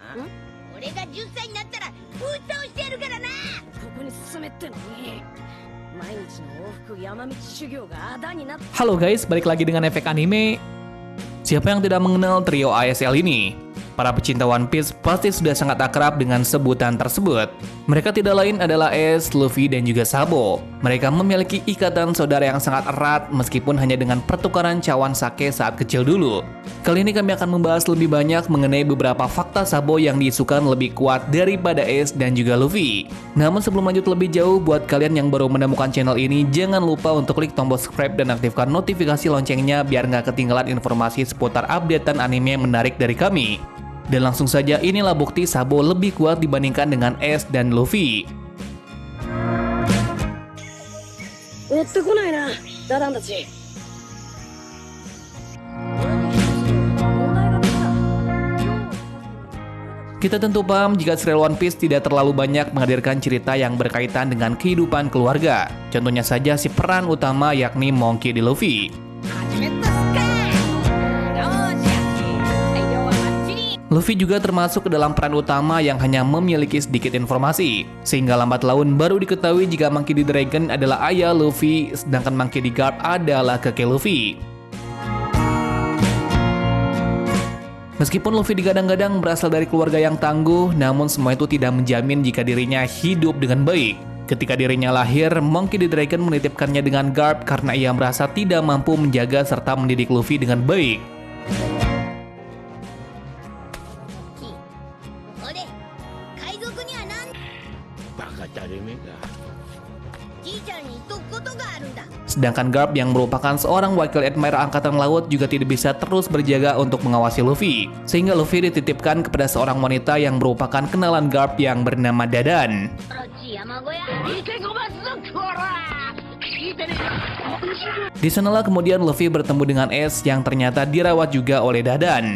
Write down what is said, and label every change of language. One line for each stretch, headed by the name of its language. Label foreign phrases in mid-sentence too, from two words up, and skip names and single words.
Japanese: 俺が10歳になったら封筒してやるからな。ここに進めってのに毎日の往復山道修行があだになって。
Indonesian: Halo guys, balik lagi dengan efek anime. Siapa yang tidak mengenal trio ASL ini? Para pecinta One Piece pasti sudah sangat akrab dengan sebutan tersebut. Mereka tidak lain adalah Ace, Luffy, dan juga Sabo. Mereka memiliki ikatan saudara yang sangat erat meskipun hanya dengan pertukaran cawan sake saat kecil dulu. Kali ini kami akan membahas lebih banyak mengenai beberapa fakta Sabo yang diisukan lebih kuat daripada Ace dan juga Luffy. Namun sebelum lanjut lebih jauh, buat kalian yang baru menemukan channel ini, jangan lupa untuk klik tombol subscribe dan aktifkan notifikasi loncengnya biar nggak ketinggalan informasi seputar updatean anime yang menarik dari kami. Dan langsung saja, inilah bukti Sabo lebih kuat dibandingkan dengan Ace dan Luffy.
Japanese: 追ってこないなダダンたち。
Indonesian: Kita tentu paham jika serial One Piece tidak terlalu banyak menghadirkan cerita yang berkaitan dengan kehidupan keluarga. Contohnya saja si peran utama yakni Monkey D. Luffy.
Japanese: 始めたっすか。よーし、材料はバッチリ。
Indonesian: Luffy juga termasuk ke dalam peran utama yang hanya memiliki sedikit informasi, sehingga lambat laun baru diketahui jika Monkey D. Dragon adalah ayah Luffy, sedangkan Monkey D. Garp adalah kakek Luffy. Meskipun Luffy digadang-gadang berasal dari keluarga yang tangguh, namun semua itu tidak menjamin jika dirinya hidup dengan baik. Ketika dirinya lahir, Monkey D. Dragon menitipkannya dengan Garp karena ia merasa tidak mampu menjaga serta mendidik Luffy dengan baik.
Japanese: 俺、海賊にはなんバカたれめが。じいちゃんに言っとくことがあるんだ。
Indonesian: Sedangkan Garp yang merupakan seorang wakil admiral angkatan laut juga tidak bisa terus berjaga untuk mengawasi Luffy. Sehingga Luffy dititipkan kepada seorang wanita yang merupakan kenalan Garp yang bernama Dadan.
Japanese: 山小屋。
Indonesian: Di sanalah kemudian Luffy bertemu dengan Ace yang ternyata dirawat juga oleh Dadan.